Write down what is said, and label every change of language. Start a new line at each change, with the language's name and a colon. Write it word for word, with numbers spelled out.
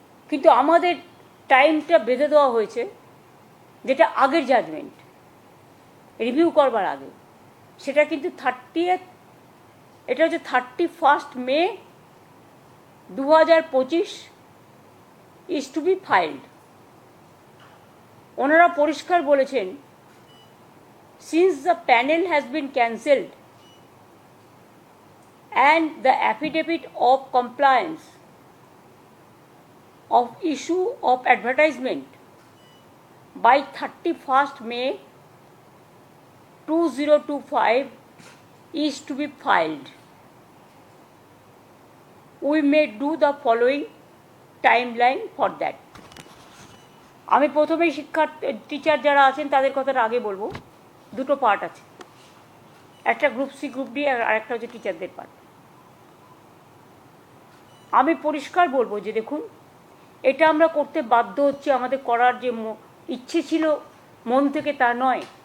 Bangla: কিন্তু আমাদের টাইমটা বেঁধে দেওয়া হয়েছে, যেটা আগের জাজমেন্ট রিভিউ করবার আগে, সেটা কিন্তু থার্টি এটা হচ্ছে থার্টি ফার্স্ট মে দু হাজার পঁচিশ
English: Is to be filed.
Bangla: ওনারা পরিষ্কার বলেছেন,
English: Since the panel has been cancelled and the affidavit of compliance of issue of advertisement by thirty-first May twenty twenty-five is to be filed. We may do the following timeline for that.
Bangla: আমি প্রথমেই শিক্ষার্থী teacher যারা আছেন তাদের কথাটা আগে বলবো। দুটো পার্ট আছে, একটা গ্রুপ সি গ্রুপ ডি, আর একটা হচ্ছে টিচারদের পার্ট। আমি পরিষ্কার বলবো যে দেখুন, এটা আমরা করতে বাধ্য হচ্ছি, আমাদের করার যে ইচ্ছে ছিল মন থেকে তা নয়।